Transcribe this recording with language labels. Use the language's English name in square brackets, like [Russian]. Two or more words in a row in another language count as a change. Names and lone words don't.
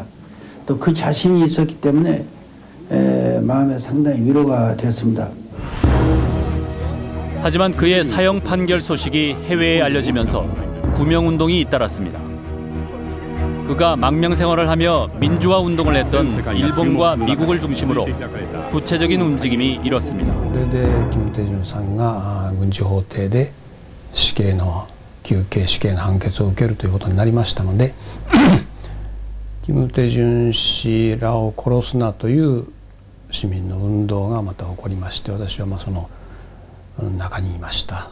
[Korean] 또 그 자신이 있었기 때문에 마음에 상당히 위로가 되었습니다. 하지만 그의 사형 판결 소식이 해외에 알려지면서 구명운동이 잇따랐습니다. 그가 망명 생활을 하며 민주화 운동을 했던 일본과 미국을 중심으로 구체적인 움직임이 일었습니다. [Japanese] それで金大中さんが軍事法廷で死刑の求刑死刑の判決を受けるということになりましたので金大中氏らを殺すなという市民の運動がまた起こりまして私はその中にいました。